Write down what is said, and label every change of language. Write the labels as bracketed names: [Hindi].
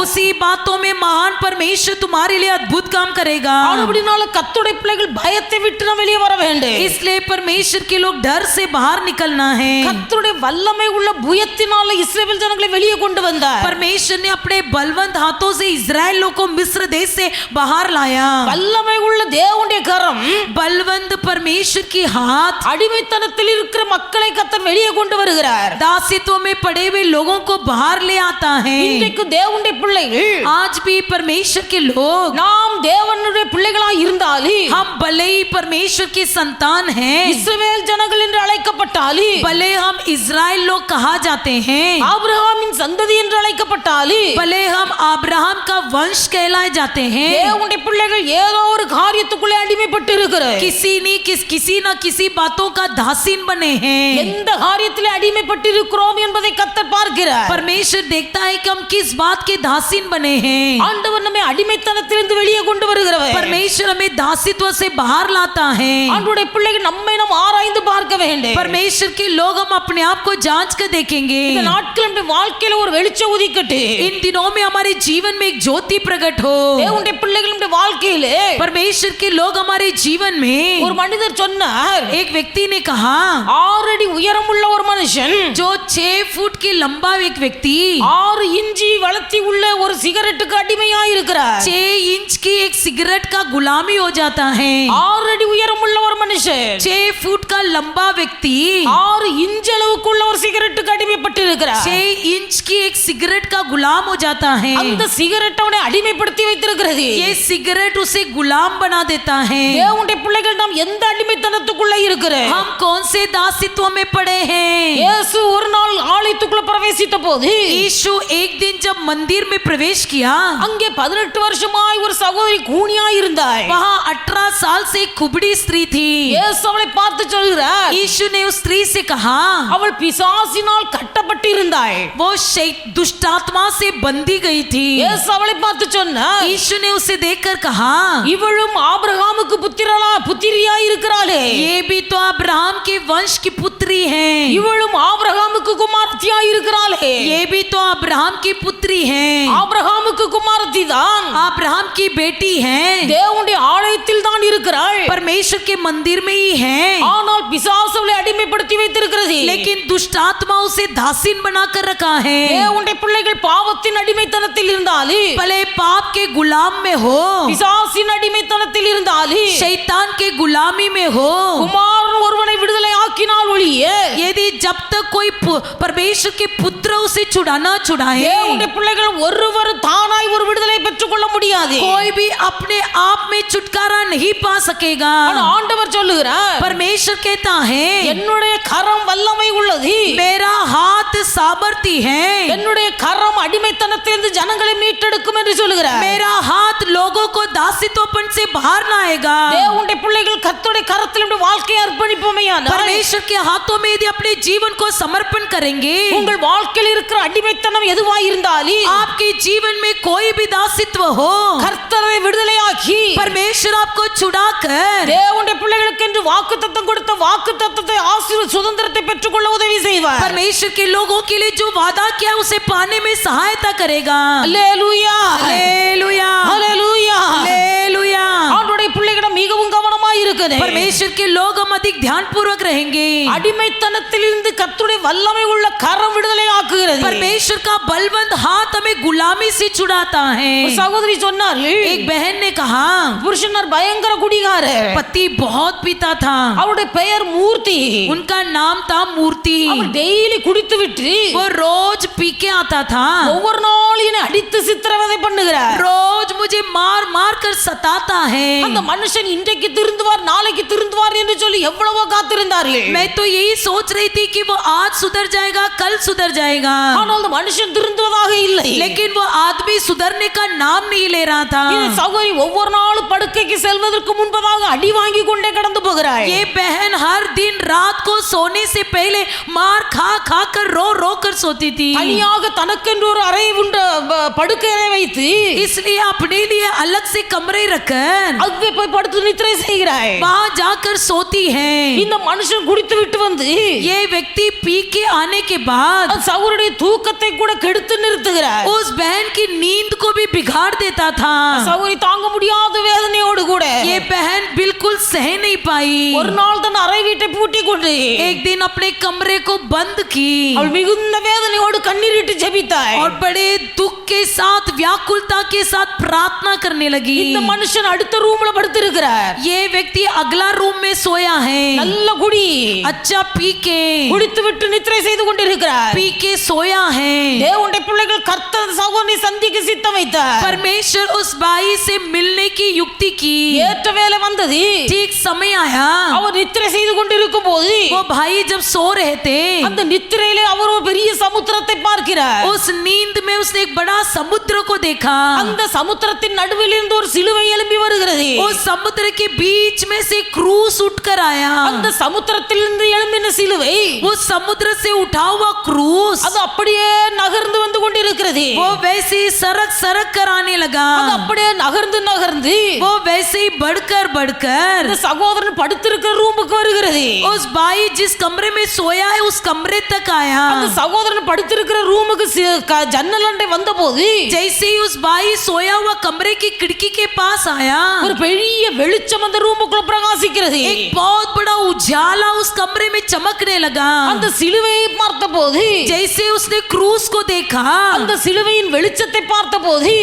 [Hindi] उसी बातों में महान परमेश्वर तुम्हारे लिए अद्भुत काम करेगा। [Tamil] ஆனபடினால கர்த்தருடைய பிள்ளைகள் பயத்தை விட்டு நாம் வெளியே வர வேண்டும்। [Hindi] इसलिए परमेश्वर के लोग डर से बाहर निकलना है। [Tamil] கர்த்தருடைய வல்லமை உள்ள புயத்தினால இஸ்ரவேல் ஜனங்களை வெளியே கொண்டு வந்தார். [Hindi] परमेश्वर ने अपने बलवंत हाथों से इजराइल लोगों को मिस्र देश से बाहर लाया. [Tamil] வல்லமை உள்ள தேவனுடைய கரம், [Hindi] बलवंत परमेश्वर की हाथ [Tamil] அடிமைத்தனத்தில் இருக்கிற மக்களை கர்த்தர் வெளியே கொண்டு வருகிறார். [Hindi] दासित्व में पड़े हुए लोगों को बाहर ले आता है. [Tamil] இன்றைக்கு தேவனுடைய பிள்ளைகள், [Hindi] आज भी परमेश्वर के लोग, [Tamil] நாம் தேவனுடைய பிள்ளைகளாய் இருந்தாலும், [Hindi] हम भले ही परमेश्वर के संतान हैं, [Tamil] இஸ்ரவேல் ஜனங்கள் என்று அழைக்கப்பட்டாலும், [Hindi] भले हम इजराइल लोग कहा जाते हैं, [Tamil] ஆபிரகாமின் சந்ததி என்று அழைக்கப்பட்டாலும், [Hindi] भले हम अब्राहम का वंश कहलाए जाते हैं, [Tamil] தேவனுடைய பிள்ளைகள் ஏதோ ஒரு காரியத்துக்குள்ளே அடிமைப்பட்டு இருக்கிறார். [Hindi] किसी न किसी बातों का दासीन बने हैं. [Tamil] எந்த காரியத்திலே அடிமைப்பட்டு இருக்கிறோம் என்பதை கர்த்தர் பார்க்கிறார். [Hindi] परमेश्वर देखता है कि हम किस बात के दासीन बने हैं. [Tamil] ஆண்டவர் நம்மை அடிமைத்தனத்திலிருந்து வெளியே கொண்டு வருகிறவர். [Hindi] परमेश्वर हमें दासित्व से बाहर लाता है. [Tamil] ஆண்டவருடைய பிள்ளைகள் நம்மை நாம் ஆராய்ந்து பார்க்க வேண்டும். [Hindi] परमेश्वर के लोग हम अपने आप को जांच कर देखेंगे. [Tamil] இந்த நாட்கள் நம்முடைய வாழ்க்கையில ஒரு வெளிச்சம் உதிக்கட்டு. [Hindi] इन दिनों में हमारे जीवन में एक ज्योति प्रकट हो. [Tamil] தேவனுடைய பிள்ளைகள் நம்முடைய வாழ்க்கையிலே, [Hindi] परमेश्वर के लोग हमारे जीवन में, [Tamil] ஒரு மனிதர் சொன்னார், [Hindi] एक व्यक्ति ने कहा, [Tamil] 6 அடி உயரமுள்ள ஒரு மனுஷன், [Hindi] जो 6 फुट की लंबा एक व्यक्ति [Tamil] 6 इंची வளர்த்தி உள்ள ஒரு சிகரெட்டுக்கு அடிமையாய் இருக்கிறார். [Hindi] 6 इंच की एक सिगरेट का गुलामी हो जाता है. [Tamil] 6 அடி உயரமுள்ள ஒரு மனுஷன் [Hindi] 6 फुट का लंबा व्यक्ति [Tamil] 6 इंच அளவுக்குள்ள ஒரு சிகரெட்டுக்கு அடிமைப்பட்டு இருக்கிறார். [Hindi] 6 इंच की एक सिगरेट का गुलाम हो जाता है. [Tamil] அந்த சிகரெட் அவனை அடிமைப்படுத்தி வைத்திருக்கிறது. [Hindi] ये सिगरेट उसे गुलाम बना देता है. [Tamil] தேவனுடைய பிள்ளைகள் நாம் எந்த அடிமைத்தனத்துக்குள்ள இருக்கிறோம்? [Hindi] हम कौन से दासित्व में पड़े हैं? [Tamil] இயேசு ஒரு நாள் ஆலயத்துக்குள்ள பிரவேசித்த போது, [Hindi] यीशु एक दिन जब मंदिर में प्रवेश किया, [Tamil] அங்கே 18 வருஷமாய் ஒரு சகோதரி கூனியாய் இருந்தாள். [Hindi] वहाँ 18 साल से एक कुबड़ी स्त्री थी. [Tamil] இயேசு அவளை பார்த்து சொல்கிறார், [Hindi] यीशु ने उस स्त्री से कहा, [Tamil] அவள் பிசாசினால் கட்டப்பட்டு இருந்தாள். [Hindi] वो दुष्ट आत्मा से बंधी गई थी. [Tamil] இயேசு அவளை பார்த்து சொன்னார், [Hindi] यीशु ने उसे देखकर कहा, [Tamil] இவளும் ஆபிரகாமுக்கு புத்திரியாய் இருக்கிறாளே, [Hindi] ये भी तो अब्राहम के वंश की पुत्री है. [Tamil] இவளும் ஆபிரகாமுக்கு குமாரத்தியாய் இருக்கிறாளே, [Hindi] ये भी तो अब्राहम की पुत्री है. [Tamil] ஆபிரகாமுக்கு குமாரத்தி தான் [Hindi] अब्राहम की बेटी है. [Tamil] தேவனுடைய ஆலயத்தில் தான் இருக்கிறாள். [Hindi] परमेश्वर के मंदिर में ही है. [Tamil] ஆனால் பிசாசு அவளை அடிமைப்படுத்தி வைத்திருக்கிறது. [Hindi] लेकिन दुष्ट आत्मा उसे दासीन बनाकर रखा है. [Tamil] தேவனுடைய பிள்ளைகள் பாவத்தின் அடிமைத்தனத்தில் இருந்தாலும், [Hindi] भले पाप के गुलाम में हो, [Tamil] பிசாசின் அடிமைத்தனத்தில் இருந்தாலும், [Hindi] शैतान के गुलामी में हो, [Tamil] குமாரன் ஒருவனை விடுதலை ஆக்கினால் ஒழிய, [Hindi] यदि जब तक कोई परमेश्वर के पुत्र उसे छुड़ाना छुड़ाए, [Tamil] தேவனுடைய பிள்ளைகள் ஒருவர் தானாய் ஒரு விடுதலை பெற்றுக் கொள்ள முடியாது. [Hindi] कोई भी अपने आप में छुटकारा नहीं पा सकेगा. [Tamil] ஆனா ஆண்டவர் சொல்லுகிறார், [Hindi] परमेश्वर कहता है, [Tamil] என்னுடைய கரம் வல்லமை உள்ளது, [Hindi] मेरा हाथ सामर्थी है. [Tamil] என்னுடைய கரம் அடிமைத்தனத்திலிருந்து ஜனங்களை மீட்டெடுக்கும் என்று சொல்லுகிறார். [Hindi] मेरा हाथ लोगों को दासित्वपन से बाहर लाएगा. [Tamil] தேவனுடைய பிள்ளைகள் கர்த்தருடைய கரத்தில் நம்முடைய வாழ்க்கையை அர்ப்பணிப்போமேயானால், [Hindi] परमेश्वर के हाथों में यदि अपने जीवन को समर्पण करेंगे, [Tamil] உங்கள் வாழ்க்கையில் இருக்கிற அடிமைத்தனம் எதுவாய் இருந்தாலும், [Hindi] आपके जीवन में कोई भी दासित्व हो, [Tamil] கர்த்தரை விடுதலையாக்கி [Hindi] परमेश्वर आपको छुड़ाकर [Tamil] தேவனுடைய பிள்ளைகளுக்கு என்று வாக்குத்தத்தம் கொடுத்த வாக்குத்தத்தத்தை சுதந்திரத்தை பெற்றுக்கொள்ள உதவி செய்வார். [Hindi] परमेश्वर के लोगों के लिए जो वादा किया उसे पाने में सहायता करेगा. [Tamil] அல்லேலூயா, [Hindi] हालेलुया, [Tamil] அல்லேலூயா. [Hindi] हालेलुया. [Tamil] ஆண்டவருடைய பிள்ளைகளிடம் மிகவும் கவனமாய் இருக்கணும். [Hindi] परमेश्वर के लोग हम अधिक ध्यान पूर्वक रहेंगे. [Tamil] அடிமைத்தனத்திலிருந்து கர்த்தருடைய வல்லமை உள்ள கரம் விடுதலை ஆக்குகிறது. [Hindi] परमेश्वर का बलवंत हाथ हमें गुलामी से छुड़ाता है. [Tamil] ஒரு சகோதரி சொன்னார்கள், [Hindi] एक बहन ने कहा, [Tamil] புருஷனார் பயங்கர குடிகாரர், [Hindi] पति बहुत पीता था. [Tamil] அவருடைய பெயர் மூர்த்தி. [Hindi] उनका नाम था मूर्ति. [Tamil] அவர் டெய்லி குடித்து விட்டு [Hindi] वो रोज पी के आता था. [Tamil] ஒவ்வொரு நாளும் என்னை அடித்து சித்திரவதை பண்ணுகிறார். [Hindi] रोज मुझे मार मार कर सताता है. [Tamil] அந்த மனுஷன் இன்றைக்கு திருந்துவார் நாளைக்கு திருந்துவார் என்று சொல்லி எவ்வளவோ காத்திருந்தார்கள். [Hindi] मैं तो यही सोच रही थी कि वो आज सुधर जाएगा, कल सुधर जाएगा, [Tamil] ஆனால் அந்த மனுஷன் திருந்துவதாக இல்லை. [Hindi] लेकिन वो आदमी सुधरने का नाम नहीं ले रहा था. [Tamil] இந்த சகோதரி ஒவ்வொரு நாளும் படுக்கைக்கு செல்வதற்கு முன்பதாக அடி வாங்கி கொண்டே கடந்து போகிறாள். [Hindi] ये बहन हर दिन रात को सोने से पहले मार खा खा कर रो कर सोती थी. [Tamil] தனியாக தனக்கென்று ஒரு அறை உண்டு படுக்கை அறை வைத்து, [Hindi] इसलिए अपने लिए अलग से कमरे रखकर [Tamil] அங்கே போய் படுத்து நித்திரை செய்கிறாள். [Hindi] वहाँ जाकर सोती है. [Tamil] இந்த மனுஷன் குடித்து விட்டு வந்து [Hindi] ये व्यक्ति पी के आने के बाद [Tamil] சகோதரனுடைய தூக்கத்தை கூட கெடுத்து நிறுத்துகிறார். [Hindi] उस बहन की नींद को भी बिगाड़ देता था. [Tamil] சகோதரி தாங்க முடியாத வேதனையோடு கூட [Hindi] ये बहन बिल्कुल सह नहीं पाई. [Tamil] ஒரு நாள் தன் அறை வீட்டை பூட்டி கொண்டு [Hindi] एक दिन अपने कमरे को बंद की [Tamil] அவள் மிகுந்த வேதனையோடு கண்ணீரிட்டு ஜெபித்தாள். [Hindi] और बड़े दुख के साथ व्याकुलता के साथ प्रार्थना करने लगी. [Tamil] இந்த மனுஷன் அடுத்த ரூம்ல படுத்திருக்கிறார். [Hindi] ये व्यक्ति अगला रूम में सोया है. [Tamil] நல்ல குடி [Hindi] अच्छा पी के [Tamil] குடித்து விட்டு நித்திரை செய்து கொண்டிருக்கிறார். [Hindi] पी के सोया है. [Tamil] தேவனுடைய பிள்ளைகள் கர்த்தர் சகோதரனை சந்திக்க சித்தம் வைத்தார். [Hindi] परमेश्वर उस बाई से मिलने की युक्ति की. [Tamil] ஏற்ற வேளை வந்தது. [Hindi] ठीक समय आया. [Tamil] அவர் நித்திரை செய்து கொண்டிருக்கும் போது [Hindi] वो भाई जब सो रहे थे [Tamil] அந்த நித்திரையிலே அவர் ஒரு பெரிய சமுத்திரத்தை பார்க்கிறார். [Hindi] उस नींद में उसने एक बड़ा समुद्र को देखा. [Tamil] அந்த சமுத்திரத்தின் நடுவில் இருந்து ஒரு சிலுவை எழும்பி வருகிறது. [Hindi] उस समुद्र के बीच में से क्रूस उठकर आया. [Tamil] அந்த சமுத்திரத்திலிருந்து எழும்பின சிலுவை [Hindi] उस समुद्र से उठा हुआ क्रूस [Tamil] அது அப்படியே நகர்ந்து வந்து கொண்டிருக்கிறது. [Hindi] वो वैसे ही सरक सरक कर आने लगा. [Tamil] அது அப்படியே நகர்ந்து நகர்ந்து [Hindi] वो वैसे ही बढ़कर बढ़कर [Tamil] அந்த சகோதரன் படுத்திருக்கிற ரூமுக்கு வருகிறது. [Hindi] उस भाई जिस कमरे में सोया है उस कमरे तक आया. [Tamil] அந்த சகோதரன் படுத்திருக்கிற ரூமுக்கு ஜன்னல் அண்டை வந்தபோது [Hindi] जैसे ही उस भाई सोया हुआ कमरे की खिड़की के पास आया [Tamil] ஒரு பெரிய வெளிச்சம் அந்த ரூமுக்குள்ள பிரகாசிக்கிறது. [Hindi] एक बहुत बड़ा उजाला उस कमरे में चमकने लगा. [Tamil] அந்த சிலுவையை பார்த்தபோது [Hindi] जैसे उसने क्रूस को देखा [Tamil] அந்த சிலுவையின் வெளிச்சத்தை பார்த்தபோது